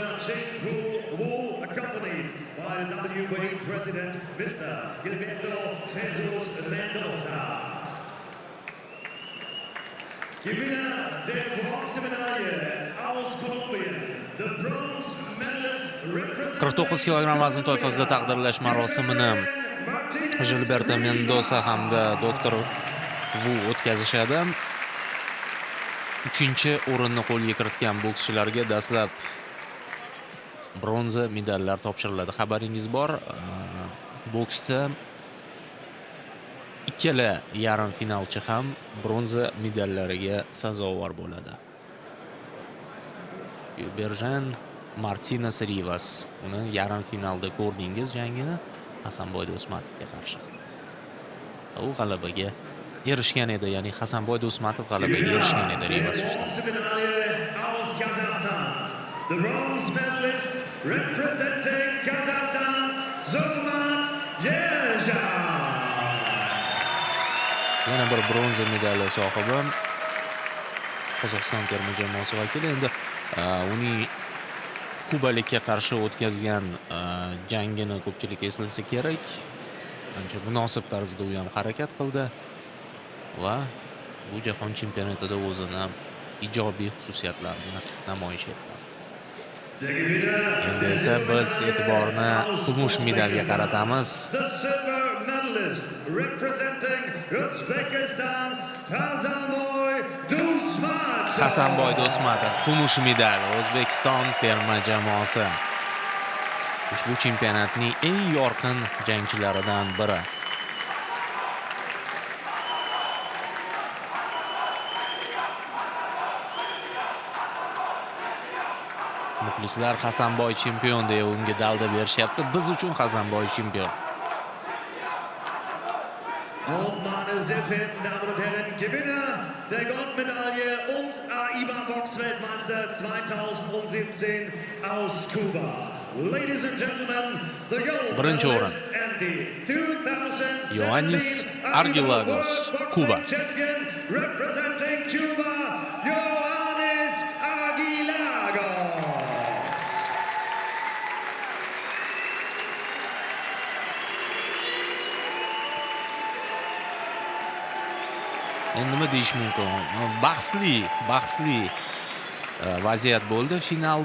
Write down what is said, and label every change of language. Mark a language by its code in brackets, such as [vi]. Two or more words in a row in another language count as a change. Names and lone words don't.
[en] Ching Wu, accompanied by the WBA President Mr. Gilberto Jesus Mendoza. [de] Gewinner der Bronzemedaille aus Kolumbien, [en] the bronze medalist representing [uz] 49 kilogramm vazn toifasida taqdirlash marosimini Gilberto Mendoza hamda Dr. Wu o'tkazishadi. 3-o'rinni qo'lga kiritgan bokschilarga dastlab bronza medallar topshiriladi. Xabaringiz bor, boksda ikkala yarim finalchi ham bronza medallariga sazovor bo'ladi. Berjan Martinas Rivas, uni yarim finalda ko'rdingiz jangini Hasanboy Do'smatovga qarshi. U g'alabaga erishgan edi, ya'ni Hasanboy Do'smatov g'alabaga erishgan edi Rivas ustidan. [en] The bronze medalist representing Kazakhstan, Zurmat Yerjan. [uz] Yana bir bronza medali sohibi Qozog'iston terma jamoasi vakili. Endi uning kubalikka qarshi o'tkazgan jangini ko'pchilik eslasa kerak. Ancha munosib tarzda u ham harakat qildi va bu jahon chempionatida o'zini ijobiy xususiyatlarini namoyish etdi. Endi esa biz e'tiborni kumush medalga qaratamiz. [en] The silver medalist representing Uzbekistan, Hasanboy Do'smatov. [uz] Hasanboy Do'smatov kumush medal O'zbekiston terma jamoasi. Ushbu chempionatning eng yorqin jangchilaridan biri. Muxlislar Hasanboy chempion deya unga dalda berishyapti. Biz uchun Hasanboy chempion. [de] Und meine sehr verehrten Damen und Herren, Gewinner der Goldmedaille und AIBA-Box-Weltmeister 2017 aus Kuba. [en] Ladies and gentlemen, the gold medalist and the 2017 Ioannis Argilagos, Cuba. champion representing Cuba, Ioannis Argilagos. [uz] Endi nima deyish mumkin? Bahsli vaziyat bo'ldi finalda.